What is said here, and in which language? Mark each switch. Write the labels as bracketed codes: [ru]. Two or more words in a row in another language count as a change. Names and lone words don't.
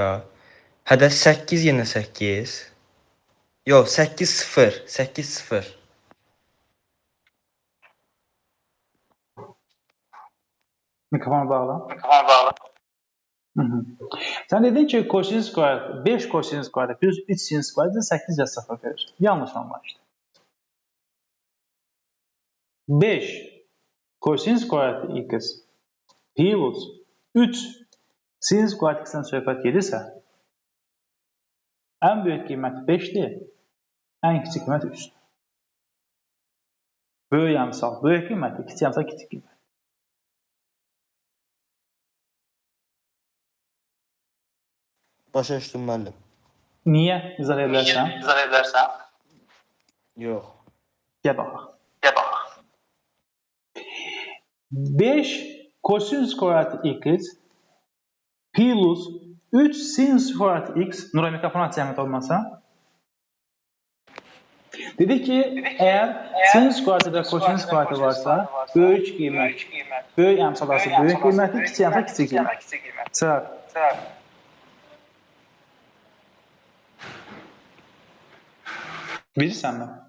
[az] Hədə 8 yenə 8. Yox, 8 0. 8 0. Mikrofonu bağla. Hı -hı. Sən dedin ki, [en] cosinus square 5 cosinus square plus 3 sin square [az] 8 ya 0 verir. Yanlış anlaşdın. [en] 5 cosinus square x plus 3 sin square x- [az] dən söhbət gedirsə, ən böyük qiymət 5-dir, ən kiçik qiymət 3-dür. Böyük əmsal böyük qiymətdir, kiçik əmsal kiçik qiymət. Başa düşdüm müəllim. Niyə? İzah edə bilərsən? Yox. Gəl baxaq. [en] 5 cosinus square x plus 3 sin square x, [az] Nuray mikrofonu aç zəhmət olmasa. Dedik ki, əgər [en] sin square [az] və [en] cosinus square [az] varsa, böyük qiymət, böyük əmsal arası böyük qiymətdir, kiçik əmsal kiçik qiymət. Sıra. Bilirsənmi?